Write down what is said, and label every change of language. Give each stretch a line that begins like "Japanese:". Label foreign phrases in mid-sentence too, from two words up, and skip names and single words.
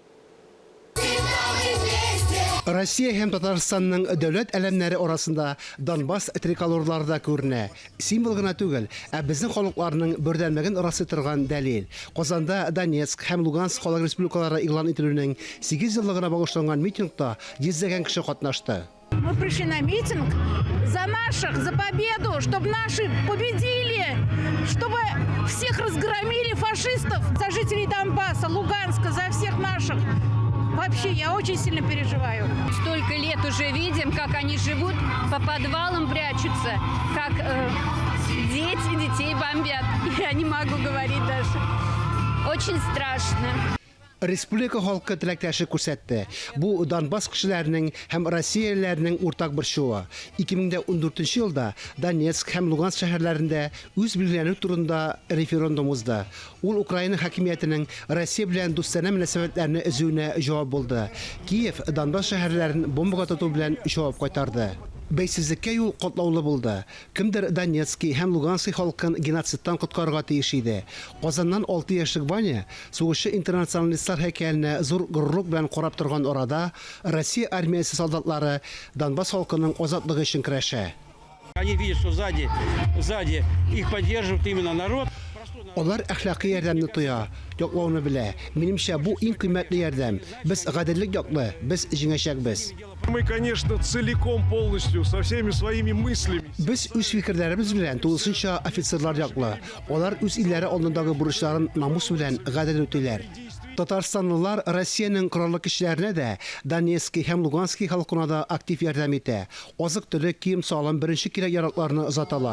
Tatar: Россия һәм Татарстанның дәүләт әлемнәре арасында Донбасс триколорларда күренә. Символ гына түгел, ә безнең халыкларның бердәмлеген расы торган дәлил. Казанда Донецк һәм Луганск халык республикалары игълан ителүнең 8 еллыгына багышланган митингта йөзләгән кеше катнашты.
Russian: Мы пришли на митинг за наших, за победу, чтобы наши победили, чтобы всех разгромили фашистов, за жителей Донбасса, Луганска, за всех наших. Вообще, я очень сильно переживаю. Столько лет уже видим, как они живут, по подвалам прячутся, как детей бомбят. Я не могу говорить даже. Очень страшно.
Tatar: Республика халкы теләктәшлек күрсәтте. Бу Донбасс кешеләренең һәм Россиялеләрнең уртак борчуы. 2014 елда Донецк һәм Луганск шәһәрләрендә үз билгеләнү турында референдум узды. Ул Украина хакимиятенең Россия белән дустана мөнәсәбәтләрне өзүенә җавап булды. Киев Донбасс шәһәрләрен бомбага тоту белән җавап кайтарды. Бәйсезлеккә юл катлаулы булды. Кемдер Донецкий һәм Луганский халкын геноцидтан коткарырга тиеш иде. Казаннан 6 яшьлек Ваня сугышы интернационалистлар һәйкәленә зур горурлык белән карап торган арада Россия армиясе солдатлары Донбасс халкының азатлыгы өчен көрәшә.
Russian: Они видят, что сзади их поддерживает именно народ.
Tatar: Алар әхлакый ярдәмне тоя, яклауны белә. Минемчә, бу иң кыйммәтле ярдәм. Без гаделлек яклы, без җиңәчәкбез.
Russian: Мы, конечно, целиком, полностью, со всеми своими мыслями.
Tatar: Без үз фикерләребез белән тулысынча офицерлар яклы. Алар үз илләре алдындагы бурычларын намус белән гадел үтәләр. Татарстанлылар Россиянең кораллы кешеләренә дә Донецкий һәм Луганский халкына да актив ярдәм итә. Азык-төлек, кием-салым, беренче кирәк яракларны озаталар.